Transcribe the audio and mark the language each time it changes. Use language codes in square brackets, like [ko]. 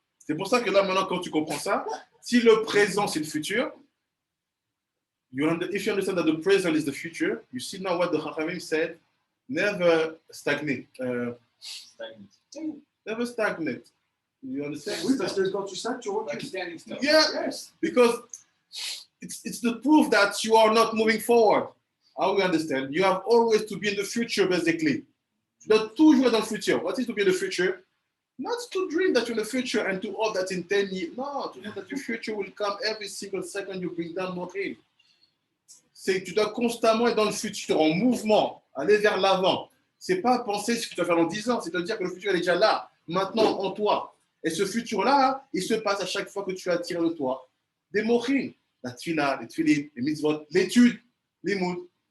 [fr] C'est pour ça que là, maintenant, quand tu comprends ça, si le présent, c'est le futur, [en] if you understand that the present is the future, you see now what the Chachamim said, never stagnate. Never stagnate. You understand? [fr] Oui, parce que quand tu sais, tu recules. [en] Yeah, yes. Because it's the proof that you are not moving forward. How we understand? You have always to be in the future, basically. [fr] Tu dois toujours être dans le futur. [en] What is to be in the future? Not to dream that you're in the future and to hope that in 10 years. No, to know that your future will come every single second you bring down more in. [fr] C'est que tu dois constamment être dans le futur, en mouvement, aller vers l'avant. C'est pas penser ce que tu vas faire dans 10 ans, c'est de dire que le futur est déjà là, maintenant en toi. Et ce futur-là, il se passe à chaque fois que tu attires de toi des mochim. La tfila, les tfilin, les mitzvot, l'étude, les moods.